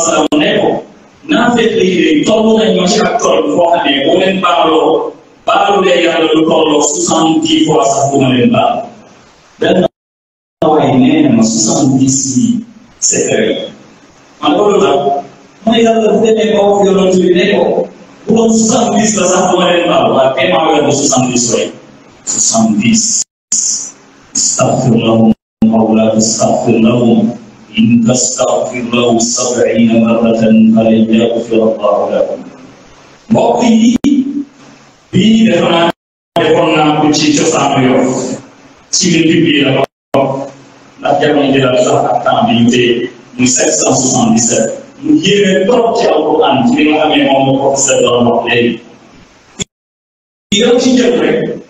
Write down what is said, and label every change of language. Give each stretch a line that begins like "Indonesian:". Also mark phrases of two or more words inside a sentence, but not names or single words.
Wolof: sallam ne ko naa fekk lii toll nañ ma ci ak tool foo xam ne boo leen baalu lee yàlla lu tolloo 70 fois sax bu ma leen baal benn waaye nee na ma 70 yi secret man loolu nag mooy yàlla bu demee ba wax yonent bi ne ko bu doon 70 la sax bu ma leen baal waaye kay maa weer ba 70 rek 70
Arabic: استغفر لهم أو لا تستغفر لهم إن تستغفر لهم 70 مرة فلن يغفر الله لهم
Wolof: mbokk yi bii defoon naa ko ci Cosaanu Yoff ci biir bi la ko ndax jamono ji la sax ak temps bi ñu tee muy 777 mu yéeme trop ci Alxuraan ci li nga xam ne moom la professeur doon wax léegi yow ci njëkk rek